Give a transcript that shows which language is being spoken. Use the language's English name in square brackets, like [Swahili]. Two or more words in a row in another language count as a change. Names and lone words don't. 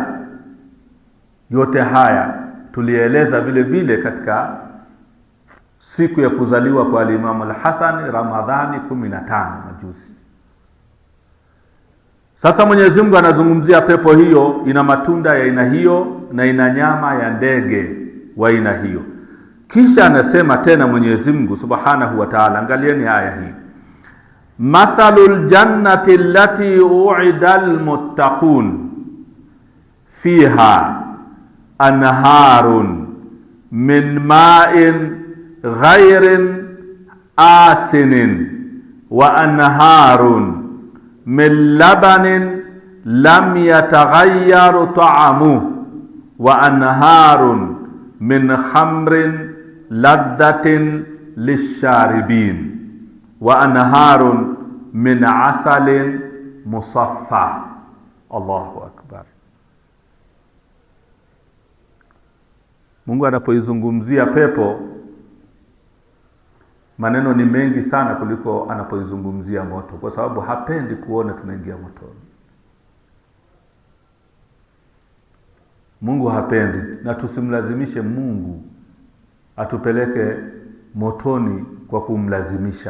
[Swahili] Yote haya tulieleza vile vile katika siku ya kuzaliwa kwa al-Imam al-Hasan Ramadhani 15 majuzi. Sasa Mwenyezi Mungu anazungumzia pepo hiyo, ina matunda ya aina hiyo na ina nyama ya ndege wa aina hiyo. Kisha anasema tena Mwenyezi Mungu [Arabic] سبحانه وتعالى, [Swahili] angalieni aya hii, [Arabic] مثل الجنة التي وعد المتقون فيها أنهار من ماء غير آسن وأنهار من لبن لم يتغير طعمه وأنهار من خمر لذة للشاربين وأنهار من عسل مصفى. الله أكبر. [Swahili] Mungu anapoizungumzia pepo, maneno ni mengi sana kuliko anapoizungumzia moto, kwa sababu hapendi kuona tunaingia motoni. Mungu hapendi, na tusimlazimishe Mungu atupeleke motoni kwa kumlazimisha.